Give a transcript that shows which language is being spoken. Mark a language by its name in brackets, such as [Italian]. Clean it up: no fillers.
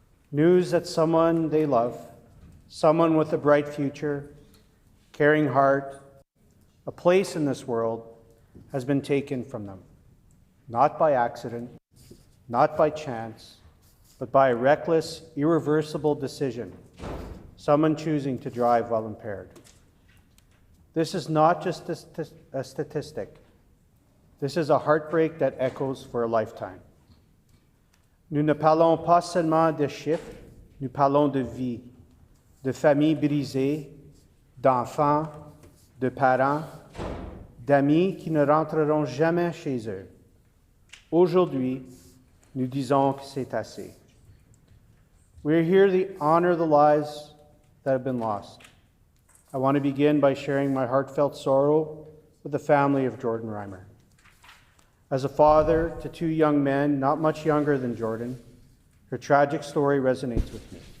[English] News that someone they love, someone with a bright future, caring heart, a place in this world has been taken from them, not by accident, not by chance, but by a reckless, irreversible decision, someone choosing to drive while impaired. This is not just a statistic. This is a heartbreak that echoes for a lifetime. [French] Nous ne parlons pas seulement de chiffres, nous parlons de vie, de familles brisées, d'enfants, de parents, d'amis qui ne rentreront jamais chez eux. Aujourd'hui, nous disons que c'est assez. [English] We are here to honor the lives that have been lost. I want to begin by sharing my heartfelt sorrow with the family of Jordan Reimer. As a father to two young men, not much younger than Jordan, her tragic story resonates with me.